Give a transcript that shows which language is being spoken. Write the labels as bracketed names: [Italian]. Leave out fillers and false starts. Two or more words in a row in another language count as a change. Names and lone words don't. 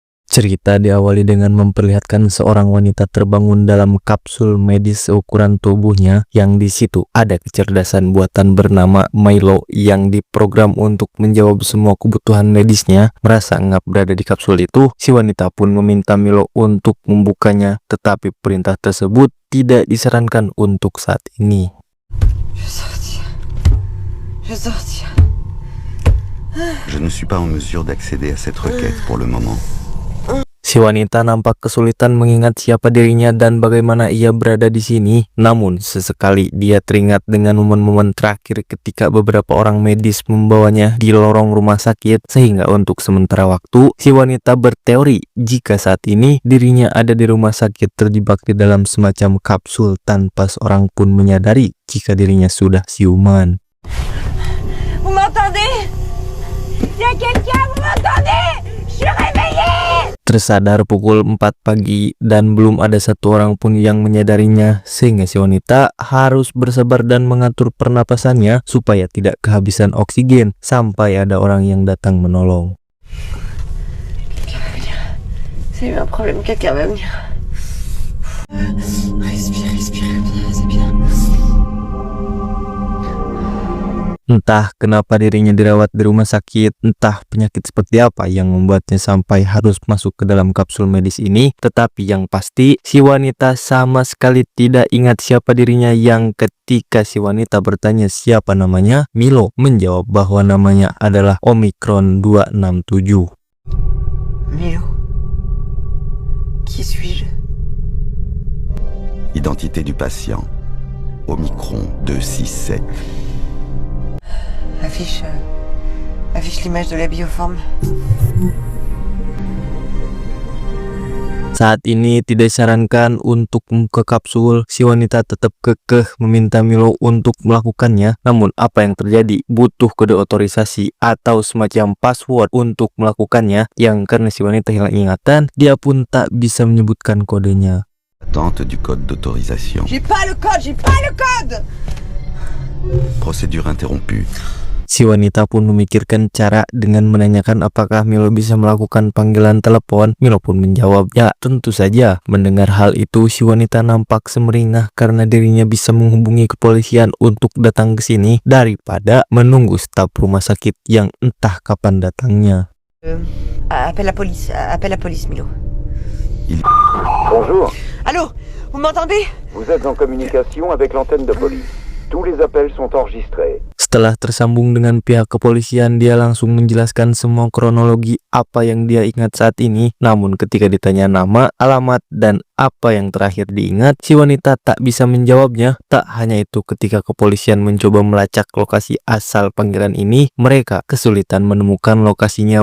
[Indonesian] Cerita diawali dengan memperlihatkan seorang wanita terbangun dalam kapsul medis seukuran tubuhnya yang di situ ada kecerdasan buatan bernama Milo yang diprogram untuk menjawab semua kebutuhan medisnya. Merasa ngap berada di kapsul itu, si wanita pun meminta Milo untuk membukanya, tetapi perintah tersebut tidak disarankan untuk saat ini. [French] Je ne suis pas en mesure d'accéder à cette requête pour le moment. [Indonesian] Si wanita nampak kesulitan mengingat siapa dirinya dan bagaimana ia berada di sini. Namun, sesekali dia teringat dengan momen-momen terakhir ketika beberapa orang medis membawanya di lorong rumah sakit, sehingga untuk sementara waktu, si wanita berteori jika saat ini dirinya ada di rumah sakit terjebak di dalam semacam kapsul tanpa seorang pun menyadari jika dirinya sudah siuman. [French] Vous m'entendez? Y a quelqu'un, vous m'entendez? Je suis réveillée! [Indonesian] Tersadar pukul 4 pagi dan belum ada satu orang pun yang menyadarinya, sehingga si wanita harus bersabar dan mengatur pernapasannya supaya tidak kehabisan oksigen sampai ada orang yang datang menolong. [French] C'est un problème, quelqu'un va venir. Respire, respire, c'est bien. [Indonesian] Entah kenapa dirinya dirawat di rumah sakit, entah penyakit seperti apa yang membuatnya sampai harus masuk ke dalam kapsul medis ini, tetapi yang pasti si wanita sama sekali tidak ingat siapa dirinya yang ketika si wanita bertanya siapa namanya, Milo menjawab bahwa namanya adalah Omicron 267. [French] Milo, qui suis-je? Identité du patient, Omicron 267. Affiche l'image de la bioforme. [Indonesian] Saat ini tidak disarankan untuk membuka kapsul. Si wanita tetap kekeh meminta Milo untuk melakukannya. Namun apa yang terjadi? Butuh kode otorisasi atau semacam password untuk melakukannya, yang karena si wanita hilang ingatan, dia pun tak bisa menyebutkan kodenya. [French] Attente du code d'autorisation. J'ai pas le code! Procédure interrompue. [Indonesian] Si wanita pun memikirkan cara dengan menanyakan apakah Milo bisa melakukan panggilan telepon. Milo pun menjawab, ya tentu saja. Mendengar hal itu, si wanita nampak semeringah karena dirinya bisa menghubungi kepolisian untuk datang ke sini daripada menunggu staf rumah sakit yang entah kapan datangnya. [French] Appelle la police, Milo. Bonjour, Allô, vous m'entendez? vous êtes en communication avec l'antenne de police. Tous les appels sont enregistrés. [Indonesian] Setelah tersambung dengan pihak kepolisian, dia langsung menjelaskan semua kronologi apa yang dia ingat saat ini. Namun ketika ditanya nama, alamat, dan apa yang terakhir diingat, si wanita tak bisa menjawabnya. Tak hanya itu, ketika kepolisian mencoba melacak lokasi asal panggilan ini, mereka kesulitan menemukan lokasinya.